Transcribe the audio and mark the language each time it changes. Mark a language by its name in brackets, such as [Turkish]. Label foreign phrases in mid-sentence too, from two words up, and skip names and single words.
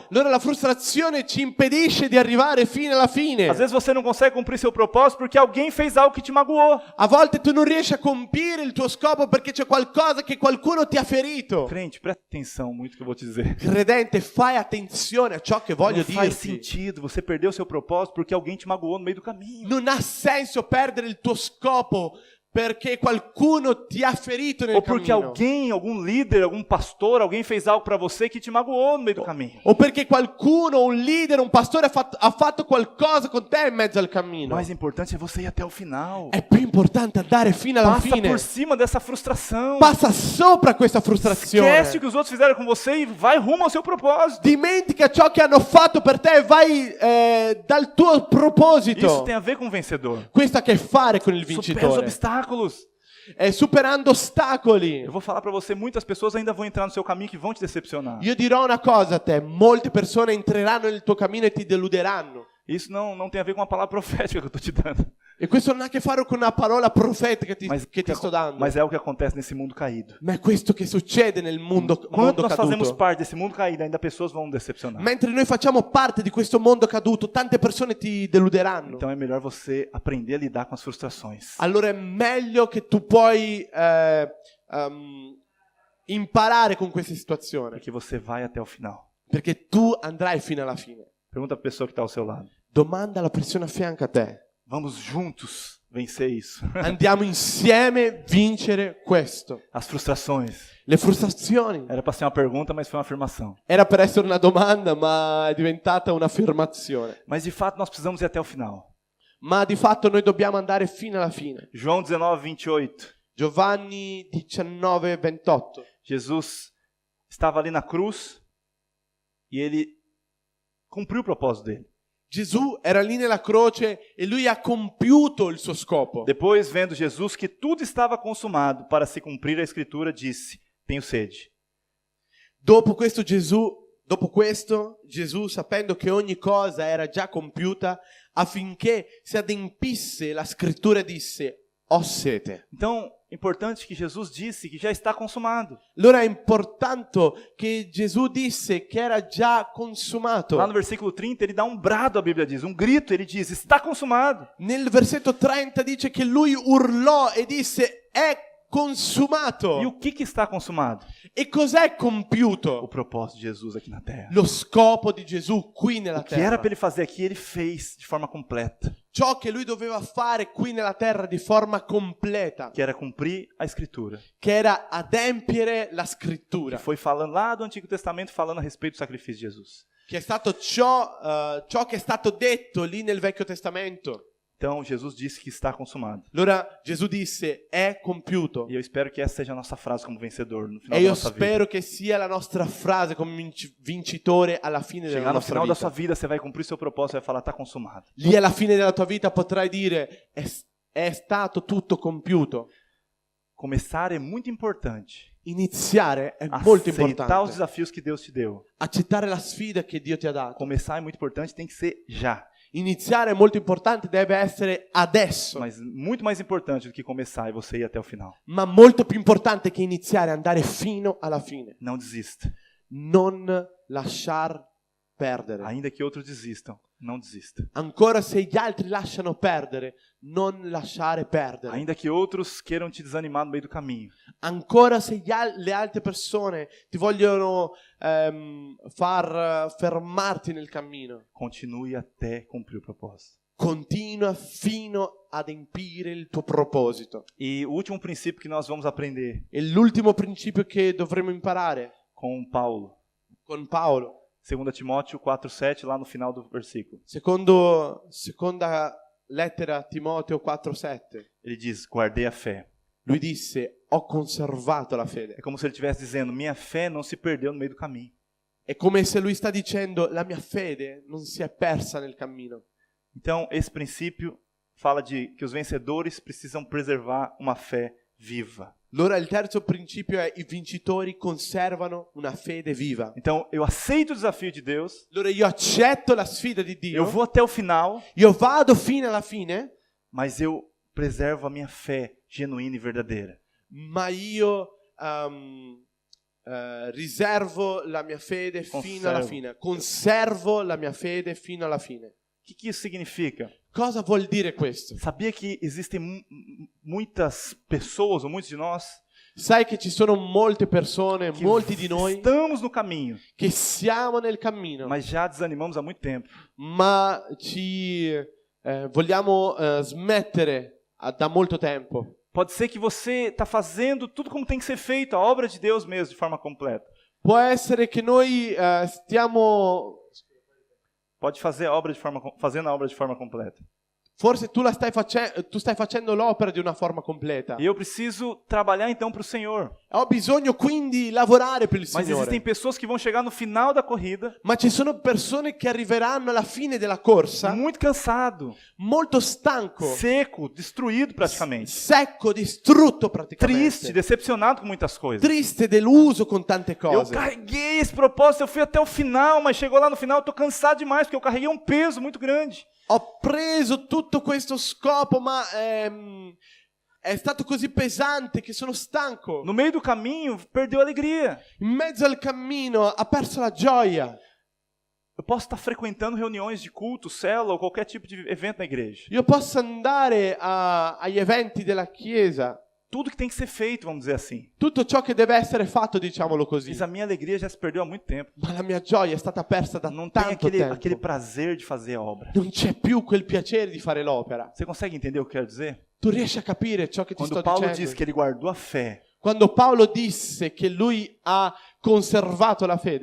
[Italian] Allora la frustrazione ci impedisce di arrivare fino alla fine. [Portuguese] Às vezes você não consegue cumprir seu propósito porque alguém fez algo que te magoou. [Italian] A volte tu non riesci a compiere il tuo scopo perché c'è qualcosa che qualcuno ti ha ferito. [Portuguese] Crente, presta atenção muito no que eu vou te dizer. [Italian] Credente, fai attenzione a ciò che voglio [Portuguese] Não faz [Italian] dirti. [Portuguese] sentido você perder o seu propósito porque alguém te magoou no meio do caminho. [Italian] Non ha senso perdere il tuo scopo perché qualcuno ti ha ferito nel [Portuguese] Ou porque [Italian] cammino. [Portuguese] alguém, algum líder, algum pastor, alguém fez algo para você que te magoou no meio do caminho. [Italian] O perché qualcuno, un leader, un pastore ha fatto qualcosa con te in mezzo al [Portuguese] O [Italian] cammino. [Portuguese] mais importante é você ir até o final. [Italian] È più importante andare fino alla [Portuguese] Passa [Italian] fine. [Portuguese] por cima dessa frustração. [Italian] Passa sopra questa frustrazione. [Portuguese] Esquece o que os outros fizeram com você e vai rumo ao seu propósito. [Italian] Dimentica ciò che hanno fatto per te e vai dal tuo [Portuguese] Isso [Italian] proposito. [Portuguese] tem a ver com o vencedor. [Italian] Questo ha a che fare con il [Portuguese] Supera os [Italian] vincitore. [Portuguese] obstáculos. [Italian] Superando ostacoli. [Portuguese] Eu vou falar para você, muitas pessoas ainda vão entrar no seu caminho que vão te decepcionar. [Italian] Io dirò una cosa a te, molte persone entreranno nel tuo cammino e ti deluderanno. [Portuguese] Isso não tem a ver com a palavra profética que eu estou te dando. [Italian] E questo non ha a che fare con una parola profetica che ti sto dando. [Portuguese] Mas é o que acontece nesse mundo caído. [Italian] Ma è questo che succede nel mondo [Portuguese] Quando nós fazemos [Italian] caduto. [Portuguese] parte desse mundo caído, ainda pessoas vão decepcionar. [Italian] Mentre noi facciamo parte di questo mondo caduto, tante persone ti deluderanno. [Portuguese] Então é melhor você aprender a lidar com as frustrações. [Italian] Allora è meglio che tu puoi imparare con questa situazione. [Portuguese] Porque você vai até o final. [Italian] Perché tu andrai fino alla fine. [Portuguese] Pergunta para a pessoa que está ao seu lado. [Italian] Domanda alla persona a fianco a te. [Portuguese] Vamos juntos vencer isso. [Italian] Andiamo insieme a vincere questo. [Portuguese] As frustrações. [Italian] Le frustrazioni. [Portuguese] Era para ser uma pergunta, mas foi uma afirmação. [Italian] Era per essere una domanda, ma è diventata un'affermazione. [Portuguese] Mas de fato nós precisamos ir até o final. [Italian] Ma di fatto noi dobbiamo andare fino alla fine. [Portuguese] João 19:28. [Italian] Giovanni 19:28. [Portuguese] Jesus estava ali na cruz e ele cumpriu o propósito dele. [Italian] Gesù era lì nella croce e lui ha compiuto il suo scopo. [Portuguese] Depois, vendo Jesus que tudo estava consumado para se cumprir a escritura, disse: tenho sede. [Italian] Dopo questo Gesù, sapendo che ogni cosa era già compiuta, affinché si adempisse la scrittura, disse: ho sete. [Portuguese] Então, importante que Jesus disse que já está consumado. [Italian] Allora è importante che Gesù disse che era già consumato. [Portuguese] Lá no versículo 30, ele dá um brado, a Bíblia diz, um grito, ele diz: está consumado. [Italian] Nel versetto 30 dice che lui urlò e disse: è consumato. [Portuguese] E o que está consumado? [Italian] E cos'è [Portuguese] O [Italian] compiuto? [Portuguese] propósito de Jesus aqui na terra. [Italian] Lo scopo di Gesù qui nella [Portuguese] O que era [Italian] terra. [Portuguese] para ele fazer aqui, ele fez de forma completa. [Italian] Ciò che lui doveva fare qui nella terra di forma completa, [Portuguese] Que era cumprir a escritura. [Italian] che era adempiere la [Portuguese] Que [Italian] scrittura, [Portuguese] foi falando lá do Antigo Testamento, falando a respeito do sacrifício de Jesus. [Italian] che è stato ciò che è stato detto lì nel Vecchio Testamento. [Portuguese] Então, Jesus disse que está consumado. [Italian] Allora Gesù disse: è compiuto. [Portuguese] E eu espero que essa seja a nossa frase como vencedor no final [Italian] E [Portuguese] da [Italian] io [Portuguese] nossa vida. [Italian] spero che sia la nostra frase come vincitore alla fine della [Portuguese] Chegar no [Italian] nostra [Portuguese] final da sua [Italian] vita. [Portuguese] vida, você vai cumprir seu propósito e vai falar: está consumado. [Italian] Lì alla fine della tua vita potrai dire: è stato tutto compiuto. [Portuguese] Começar é muito importante. [Italian] Iniziare è molto [Portuguese] Aceitar os [Italian] importante. [Portuguese] desafios que Deus te deu. [Italian] Accettare la sfida che Dio ti ha dato. [Portuguese] Começar é muito importante, tem que ser já. [Italian] Iniziare è molto importante, deve essere adesso. [Portuguese] Mas muito mais importante do que começar é você ir até o final. [Italian] Ma molto più importante che iniziare è andare fino alla fine. [Portuguese] Não desista. [Italian] Non lasciar perdere. [Portuguese] Ainda que outros desistam, não desista. [Italian] Ancora se gli altri lasciano perdere, non lasciare perdere. [Portuguese] Ainda que outros queiram te desanimar no meio do caminho, [Italian] Ancora se le altre persone ti vogliono far fermarti nel cammino, [Portuguese] continue até cumprir o propósito. [Italian] continua fino ad empire il tuo proposito. [Portuguese] E o último princípio que nós vamos aprender [Italian] E l'ultimo principio che dovremo imparare [Portuguese] com Paulo, [Italian] con Paolo, [Portuguese] 2 Timóteo 4:7, lá no final do versículo. [Italian] seconda lettera a Timoteo 4:7. [Portuguese] Ele diz: guardei a fé. [Italian] Lui disse: ho conservato la fede. [Portuguese] É como se ele estivesse dizendo: minha fé não se perdeu no meio do caminho. [Italian] È come se lui sta dicendo: la mia fede non si è persa nel cammino. [Portuguese] Então, esse princípio fala de que os vencedores precisam preservar uma fé viva. [Italian] Allora il terzo principio è: i vincitori conservano una fede viva. [Portuguese] Então, eu aceito o desafio de Deus, [Italian] Allora io accetto la sfida di [Portuguese] eu [Italian] Dio, [Portuguese] vou até o final, [Italian] io vado fino alla fine, [Portuguese] mas eu preservo a minha fé genuína e verdadeira. [Italian] ma io riservo la mia fede fino alla fine. Conservo la mia fede fino alla fine. [Portuguese] O que isso significa? [Italian] Cosa vuol dire questo? [Portuguese] Sabia que existem muitas pessoas, ou muitos de nós, [Italian] Sai che ci sono molte persone, [Portuguese] que [Italian] molti di noi, [Portuguese] estamos no caminho, [Italian] che siamo nel cammino, [Portuguese] mas já desanimamos há muito tempo. [Italian] ma ci vogliamo smettere da molto tempo. [Portuguese] Pode ser que você está fazendo tudo como tem que ser feito, a obra de Deus mesmo, de forma completa. [Italian] Può essere che noi stiamo... [Portuguese] Pode fazer fazendo a obra de forma completa. [Italian] Forse tu stai facendo l'opera di una forma completa. [Portuguese] E eu preciso trabalhar então para o Senhor. [Italian] Ho bisogno quindi lavorare per il [Portuguese] Mas existem [Italian] Signore. [Portuguese] pessoas que vão chegar no final da corrida, [Italian] Ma ci sono persone che arriveranno alla fine della corsa [Portuguese] muito cansado, [Italian] molto stanco, [Portuguese] seco, destruído praticamente, [Italian] secco, distrutto [Portuguese] triste, [Italian] praticamente, [Portuguese] decepcionado com muitas coisas. [Italian] triste, deluso con tante [Portuguese] Eu [Italian] cose. [Portuguese] carreguei esse propósito, eu fui até o final, mas chegou lá no final, eu estou cansado demais, porque eu carreguei um peso muito grande. [Italian] Ho preso tutto questo scopo, ma è stato così pesante che sono stanco. [Portuguese] No meio do caminho, perdeu a alegria. [Italian] In mezzo al cammino ha perso la gioia. [Portuguese] Eu posso estar frequentando reuniões de culto, célula ou qualquer tipo de evento na igreja. [Italian] Io posso andare agli eventi della chiesa, [Portuguese] Tudo que tem que ser feito, vamos dizer assim. [Italian] tutto ciò che deve essere fatto, diciamolo così. [Portuguese] Mas a minha alegria já se perdeu há muito tempo. [Italian] Ma la mia gioia è stata persa da [Portuguese] Não tem [Italian] tanto [Portuguese] aquele [Italian] tempo. [Portuguese] prazer de fazer a obra. [Italian] Non c'è più quel piacere di fare l'opera. [Portuguese] Você consegue entender o que eu quero dizer? [Italian] Tu riesci a capire ciò che ti [Portuguese] Quando [Italian] sto [Portuguese] Paulo [Italian] dicendo? [Portuguese] diz que ele guardou a fé, [Italian] Quando Paolo disse che lui ha conservato la fede,